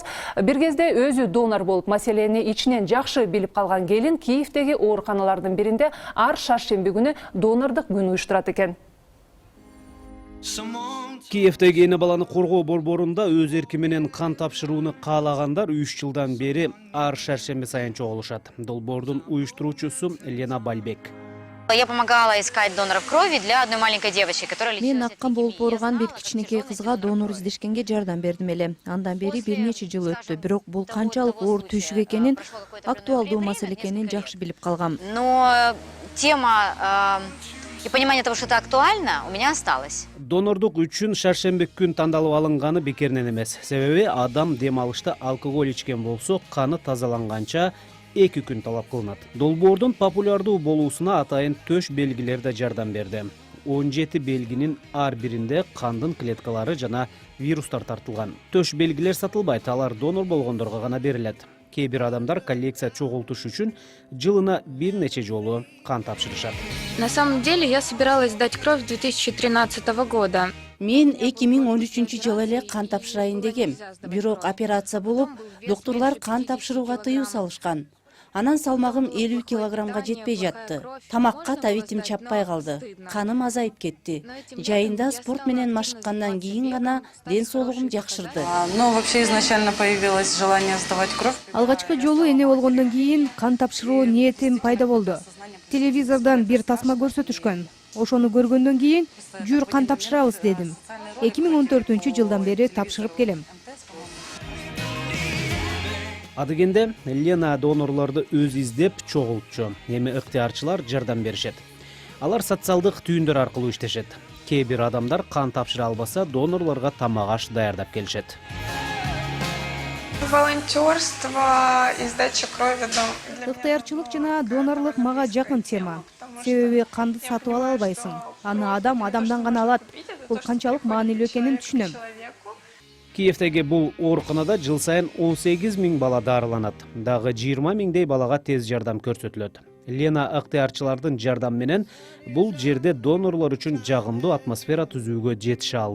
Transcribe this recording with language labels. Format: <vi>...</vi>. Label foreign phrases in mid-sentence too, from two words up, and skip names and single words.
<ky>Бир кезде өзү донор болуп, маселени ичинен жакшы билип калган келин Киевдеги ооруканалардын биринде ар шаршемби күнү донордук күн уюштурат экен. Киевдеги эне баланы коргоо борборунда өз эрки менен кан тапшырууну каалагандар 3 жылдан бери ар шаршемби сайын чогулушат. Долбоордун уюштуруучусу Лена Бальбек.</ky> <ru>Я помогала искать доноров крови для одной маленькой девочки, которая лечилась.</ru> <ky>Мен аккан болуп ооруган бир кичинекей кызга донор издешкенге жардам бердим эле. Андан бери бир нече жыл өттү. Бирок бул канчалык оор түйшүк экенин, актуалдуу маселе экенин жакшы билип калгам.</ky> <ru>Но тема и понимание того, что это актуально, у меня осталось.</ru> <ky>Донордук үчүн шаршемби күн тандалып алынганы бекеринен эмес. Себеби адам дем алышта алкоголь ичкен болсо, каны тазаланганча 2 күн талап кылынат. Долбоордун популярдуу болуусуна атайын төш белгилер да жардам берди. 17 белгинин ар биринде кандын клеткалары жана вирустар тартылган. Төш белгилер сатылбайт, алар донор болгондорго гана берилет. Кээ бир адамдар коллекция чогултуш үчүн жылына бир нече жолу кан тапшырышат.</ky> <ru>На самом деле я собиралась сдать кровь 2013 года.</ru> <ky>Мен 2013 эле кан тапшырайын дегем. Бирок операция болуп, доктурлар кан тапшырууга тыюу салышкан. Анан салмагым 50 килограммга жетпей жатты. Тамакка табитим чаппай калды. Каным азайып кетти. Жайында спорт менен машыккандан кийин гана ден соолугум жакшырды.</ky> <ru>Но вообще изначально появилось желание сдавать кровь.</ru> <ky>Алгачкы жолу эне болгондон кийин кан тапшыруу ниетим пайда болду. Телевизордон бир тасма көрсөтүшкөн. Ошону көргөндөн кийин жүр кан тапшырабыз дедим. 2014 жылдан бери тапшырып келем. Адыгенде Лена донорлорду өз издеп чогултчу, эми ыктыярчылар жардам беришет. Алар социалдык түйүндөр аркылуу иштешет. Кээ бир адамдар кан тапшыра албаса, донорлорго тамак аш даярдап келишет.</ky> <ru>Волонтерство и сдача крови.</ru> <ky>ыктыярчылык жана донорлук мага жакын тема. Себеби канды сатып ала албайсың. Аны адам адамдан гана алат. Бул канчалык маанилүү экенин түшүнөм. Киевдеги бул ооруканада жыл сайын 18 000 бала дарыланат. Дагы 20 000дей балага тез жардам көрсөтүлөт. Лена ыктыярчылардын жардамы менен бул жерде донорлор үчүн жагымдуу атмосфера түзүүгө жетише алды.</ky>